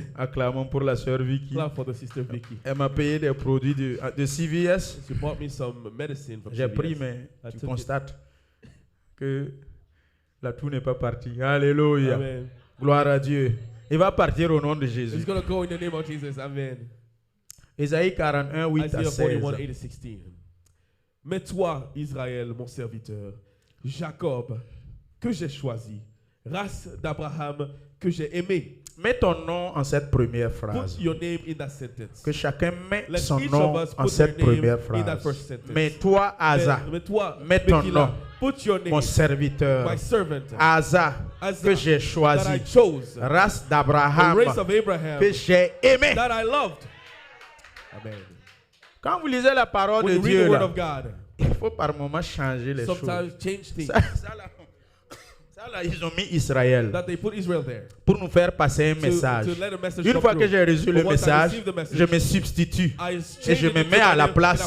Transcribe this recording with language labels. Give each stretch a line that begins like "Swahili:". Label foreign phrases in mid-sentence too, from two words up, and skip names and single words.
French: Acclamons pour la sœur Vicky. Vicky. Elle m'a payé des produits de CVS. J'ai pris, mais tu constates que la toux n'est pas partie. Alléluia. Amen. Gloire à Dieu. Il va partir au nom de Jésus.
English: It's going to go in the name of Jesus.
French: Amen. Ésaïe 41, 8 à 16. Mais toi, Israël, mon serviteur, Jacob, que j'ai choisi, race d'Abraham, que j'ai aimé. Mets ton nom en cette première phrase.
English: Put your name in that sentence.
French: Que chacun met son nom en cette première phrase. Mais toi, Asa, mets ton nom.
English: Put your name,
French: mon serviteur,
English: my servant,
French: Asa, que j'ai choisi, race d'Abraham, que j'ai aimé.
English: That I loved.
French: Amen. Quand vous lisez la parole de Dieu, là, il faut par moment changer les choses. Ça, là, ils ont mis Israël pour nous faire passer un message. Une fois que j'ai reçu le message, je me substitue et je me mets à la place.